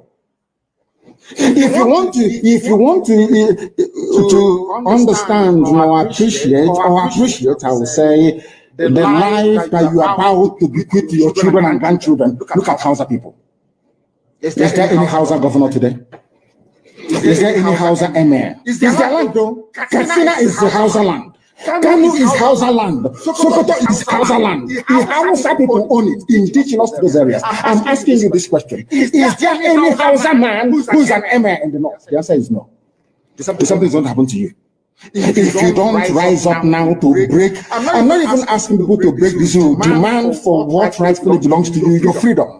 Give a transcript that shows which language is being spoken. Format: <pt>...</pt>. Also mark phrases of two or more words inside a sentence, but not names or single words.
<en>If you want to understand or appreciate, I will say, the life that you are about to bequeath to your children and grandchildren, look at Hausa people. Is there any Hausa governor today? Is there any Hausa emir? Is there land though? Katsina is the Hausa land. Kanu is Hausa land. Sokoto is Hausa land. The Hausa people own it, indigenous to those areas. I'm asking you this question. Is there any Hausa man who's an emir in the north? The answer is no. Something's going to happen to you. If you don't rise up now to break, I'm not even asking people to break this rule. Demand for what rightfully belongs to you, your freedom.</en>